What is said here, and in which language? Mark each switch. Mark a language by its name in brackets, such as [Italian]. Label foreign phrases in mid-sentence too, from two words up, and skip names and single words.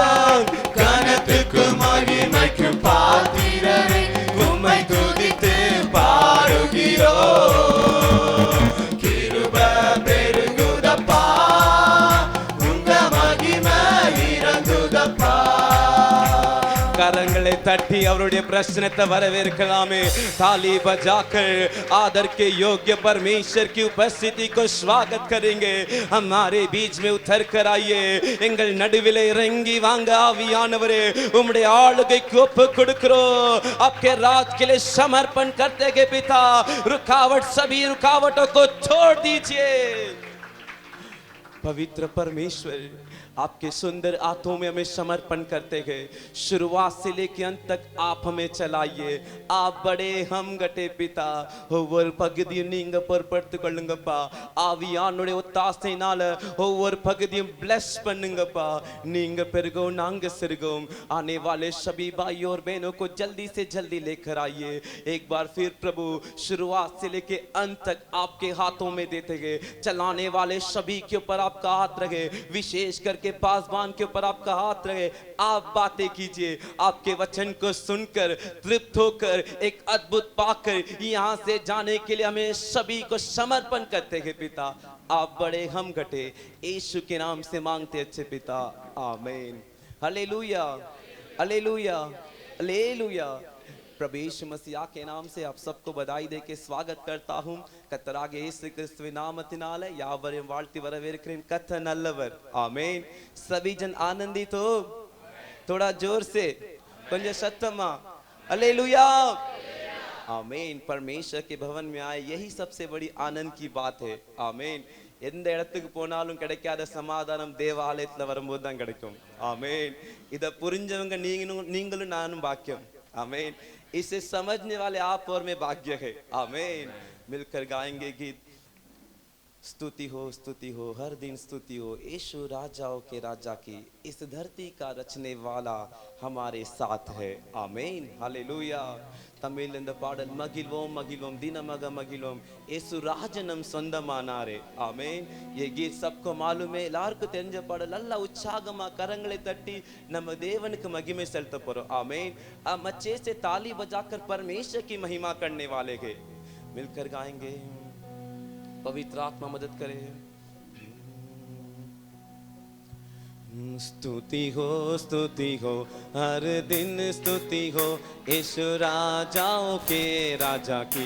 [Tamil] கனத்துக்கு மகிமைக்கு பாத்திரரே, உம்மை துதித்து பாடுகிறோம். கிருபை பெருகுதப்பா, உங்க மகிமை இறங்குதப்பா. கரங்களை தட்டி அவருடைய பிரश्नத்தை வரவேற்கலாமே. [Hindi] ताली बजाकर आदर के योग्य परमेश्वर की उपस्थिति को स्वागत करेंगे. हमारे बीच में उतर कर आइए. [Tamil] எங்கள் நடுவிலே இறங்கி வாங்க ஆவியானவரே. உம்முடைய ஆளுகைக்கு ஒப்பு கொடுக்கிறோம். [Hindi] आपके राज के लिए समर्पण करते हैं पिता. रुकावट सभी रुकावटों को छोड़ दीजिए. पवित्र परमेश्वर, आपके सुंदर हाथों में हमें समर्पण करते हैं. शुरुआत से लेकर अंत तक आप हमें चलाइए. आप बड़े हम गटे पिता. [Tamil] ஒவ்வொரு பகுதியும் நீங்க பொறுப்படுத்திக் கொள்ளுங்கப்பா. ஆவியானுடைய ஒத்தாசையினால ஒவ்வொரு பகுதியும் bless பண்ணுங்கப்பா. நீங்க பெருகும் நாங்க சிறுகும். [Hindi] आने वाले सभी भाइयों और बहनों को जल्दी से जल्दी लेकर आइए. एक बार फिर प्रभु शुरुआत से लेकर अंत तक आपके हाथों में देते गए. चलाने वाले सभी के ऊपर आपका हाथ रहे. विशेष करके पासवान के ऊपर आपका हाथ रहे. आप बातें कीजिए. आपके वचन को सुनकर तृप्त होकर एक अद्भुत पाकर यहाँ से जाने के लिए हमें सभी को समर्पण करते हैं पिता. आप बड़े हम घटे. यीशु के नाम से मांगते अच्छे पिता. आमीन. हालेलुया, हालेलुया, हालेलुया. प्रभु यीशु मसीह के नाम से आप सबको बधाई दे के स्वागत करता हूँ. [Tamil] கர்த்தராகிய இயேசு கிறிஸ்துவின் நாமத்தினால யாவரையும் வாழ்த்தி வரவேற்கிறேன். கர்த்தர் நல்லவர். ஆமென். [Hindi] सभी जन आनंदित हो? थोड़ा जोर से, [Tamil] கொஞ்சம் சத்தமா. [Hindi] हालेलुया, आमीन. परमेश्वर के भवन में आए, यही सबसे बड़ी आनंद की बात है. आमीन. [Tamil] எந்த இடத்துக்கு போனாலும் கிடைக்காத சமாதானம் தேவாலயத்துல வரும்போது தான் கிடைக்கும். ஆமென். இத புரிஞ்சவங்க நீங்களும் நானும் பாக்கியம். [Hindi] आमीन. इसे समझने वाले आप और मैं भाग्य है. आमीन. मिलकर गाएंगे गीत. स्तुति हो हर दिन स्तुति हो. यीशु राजाओं के राजा की, इस धरती का रचने वाला हमारे साथ है. आमीन. हालेलुया. [Tamil] तमिल இந்த பாடல் மகிழ்வோம் மகிழ்வோம் தினமக மகிழ்வோம் இயேசு ராஜனம் சொந்தமானாரே. ஆமென். [Hindi] ये गीत सबको मालूम है. [Tamil] எல்லாருக்கும் தெரிஞ்ச பாடல். நல்ல உற்சாகமா கரங்களை தட்டி நம்ம தேவனுக்கு மகிமை செலுத்த போறோம். [Hindi] आमीन. अब अच्छे से ताली बजाकर परमेश्वर की महिमा करने वाले हैं. मिलकर गाएंगे. पवित्र आत्मा मदद करे. स्तुति हो हर दिन स्तुति हो यीशु राजाओं के राजा की.